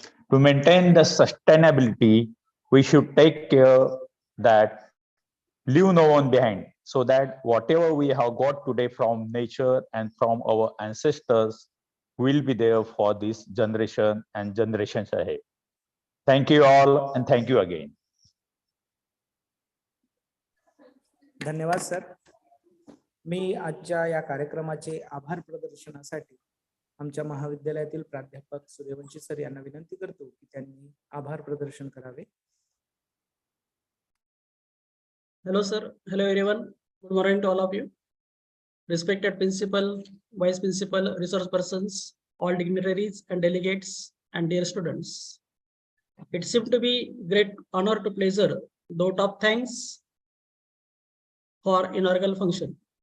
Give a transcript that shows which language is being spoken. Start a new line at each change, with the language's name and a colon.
English: To maintain the sustainability, we should take care that leave no one behind, so that whatever we have got today from nature and from our ancestors will be there for this generation and generations ahead. Thank you all and thank you again.
Marathi: धन्यवाद sir. मी आजच्या या कार्यक्रमाचे आभार प्रदर्शनासाठी आमच्या महाविद्यालयातील प्राध्यापक Suryavanshi sir यांना विनंती करतो की त्यांनी आभार प्रदर्शन करावे.
English: Hello, sir. Hello, everyone. Good morning to all of you. Respected principal, vice principal, resource persons, all dignitaries and delegates, and dear students. It seemed to be great honor to pleasure, note of thanks for inaugural function.